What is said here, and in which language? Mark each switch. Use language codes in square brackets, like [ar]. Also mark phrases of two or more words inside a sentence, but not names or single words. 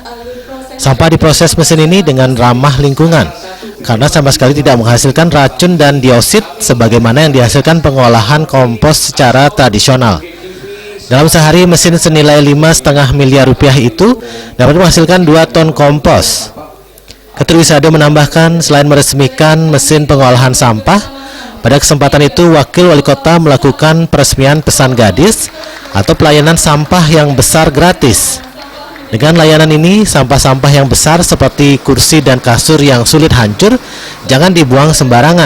[id] Sampah diproses mesin ini dengan ramah lingkungan karena sama sekali tidak menghasilkan racun dan diosid sebagaimana yang dihasilkan pengolahan kompos secara tradisional. Dalam sehari, mesin senilai 5,5 miliar rupiah itu dapat menghasilkan 2 ton kompos. Ketut Wisade menambahkan, selain meresmikan mesin pengolahan sampah, pada kesempatan itu Wakil Wali Kota melakukan peresmian pesan gadis atau pelayanan sampah yang besar gratis. Dengan layanan ini, sampah-sampah yang besar seperti kursi dan kasur yang sulit hancur jangan dibuang sembarangan.